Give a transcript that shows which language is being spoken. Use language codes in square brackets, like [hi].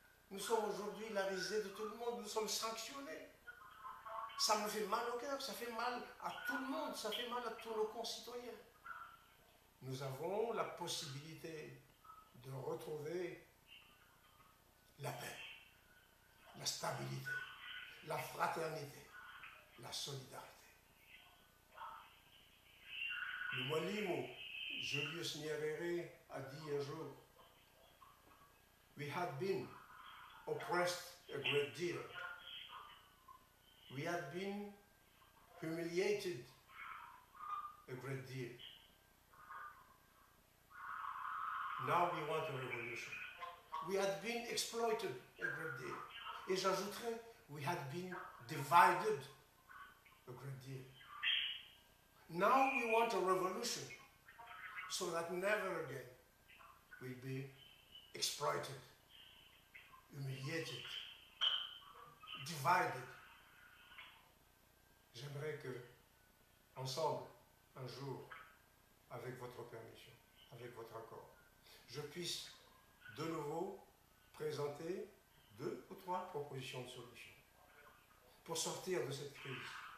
[fr] Nous sommes aujourd'hui la risée de tout le monde, nous sommes sanctionnés. Ça me fait mal au cœur, ça fait mal à tout le monde, ça fait mal à tous nos concitoyens. Nous avons la possibilité de retrouver la paix, la stabilité, la fraternité, la solidarité. Le Mwalimu Julius Nyerere a dit un jour, [en] we had been oppressed a great deal. We had been humiliated a great deal. Now we want a revolution. We had been exploited a great deal. [fr] Et j'ajouterais, [en] we had been divided a great deal. Now we want a revolution so that never again we'll be exploited, humiliated, divided. [fr] J'aimerais que, ensemble, un jour, avec votre permission, avec votre accord, je puisse de nouveau présenter 2 ou 3 propositions de solutions pour sortir de cette crise.